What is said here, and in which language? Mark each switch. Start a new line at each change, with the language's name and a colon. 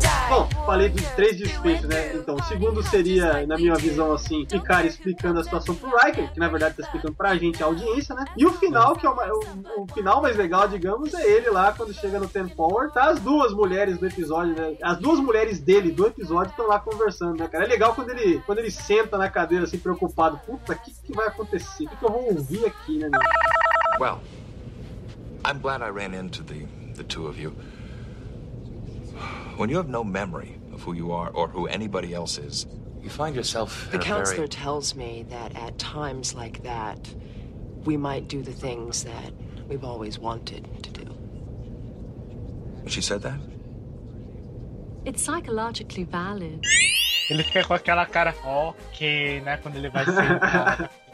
Portuguese: Bom, falei dos três desfechos, né? Então, o segundo seria, na minha visão, assim, ficar explicando a situação pro Riker, que na verdade tá explicando pra gente, a audiência, né? E o final, que é o final mais legal, digamos, é ele lá, quando chega no Ten Power, tá as duas mulheres do episódio, né? As duas mulheres dele do episódio estão lá conversando, né, cara? É legal quando ele senta na cadeira, assim, preocupado. Puta, que vai acontecer? O que eu vou ouvir aqui, né, meu?
English: Well, I'm glad I ran into the two of you. When you have no memory of who you are or who anybody else is, you find yourself in the counselor tells me that at times like that, we might do the things that we've always wanted to do. She said that? It's psychologically valid.
Portuguese: Ele fica com aquela cara, ok, né, quando ele vai sentar.